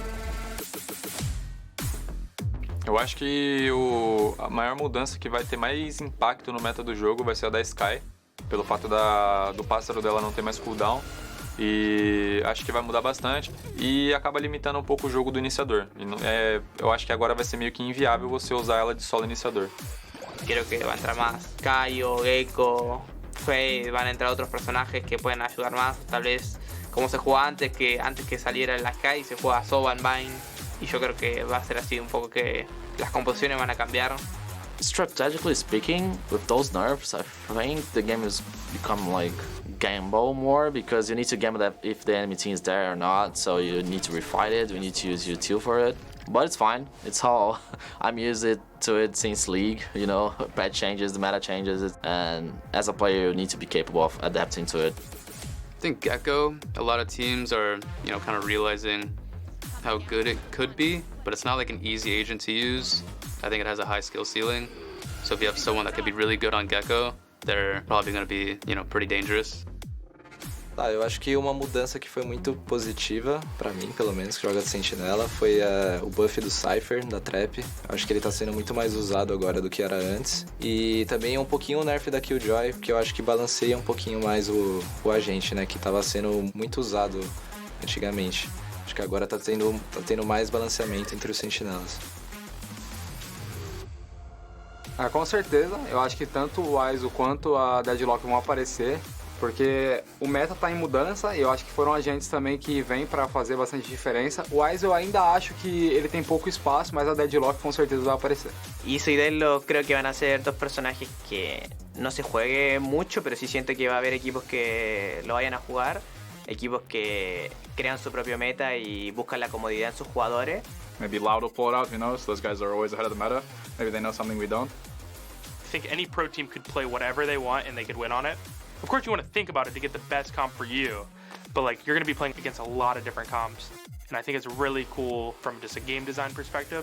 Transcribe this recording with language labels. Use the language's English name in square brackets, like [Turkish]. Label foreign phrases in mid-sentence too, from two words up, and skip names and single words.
[Portuguese] Eu acho que a maior mudança que vai ter mais impacto no meta do jogo vai ser a da Sky, pelo fato do pássaro dela não ter mais cooldown, e acho que vai mudar bastante e acaba limitando um pouco o jogo do iniciador. Eu acho que agora vai ser meio que inviável você usar ela de solo iniciador. [Spanish] Creo que va a entrar más Caio, Gecko, Faye, van a entrar otros personajes que pueden ayudar más, tal vez como se jugaba antes que saliera la Sky, se juega Soban, Vine. Y yo creo que va a ser así un poco que las composiciones van a cambiar. [English] Strategically speaking, with those nerfs, I think the game has become like gamble more, because you need to gamble that if the enemy team is there or not, so you need to refight it, you need to use your tool for it. But it's fine, it's how I'm used to it since League, you know, patch changes, the meta changes, and as a player you need to be capable of adapting to it. I think Gecko, a lot of teams are, you know, kind of realizing how good it could be, but it's not like an easy agent to use. I think it has a high skill ceiling. So if you have someone that could be really good on Gecko, they're probably going to be, pretty dangerous. [Portuguese] Eu acho que uma mudança que foi muito positiva, pra mim, pelo menos, que joga de Sentinela, foi o buff do Cypher, da Trap. Acho que ele tá sendo muito mais usado agora do que era antes. E também um pouquinho o nerf da Killjoy, porque eu acho que balanceia um pouquinho mais o agente, né? Que tava sendo muito usado antigamente. Acho que agora tá tendo mais balanceamento entre os Sentinelas. Com certeza, eu acho que tanto o Wise quanto a Deadlock vão aparecer, porque o meta tá em mudança e eu acho que foram agentes também que vêm para fazer bastante diferença. O Wise eu ainda acho que ele tem pouco espaço, mas a Deadlock com certeza vai aparecer. [Spanish] Iso y Deadlock creo que van a ser dos personajes que no se juegue mucho, pero sí siento que va a haber equipos que lo vayan a jugar, equipos que crean su propio meta y buscan la comodidad en sus jugadores. [English] Maybe Loud will pull it out, who knows? Those guys are always ahead of the meta. Maybe they know something we don't. I think any pro team could play whatever they want and they could win on it. Of course, you want to think about it to get the best comp for you, but you're going to be playing against a lot of different comps. And I think it's really cool from just a game design perspective.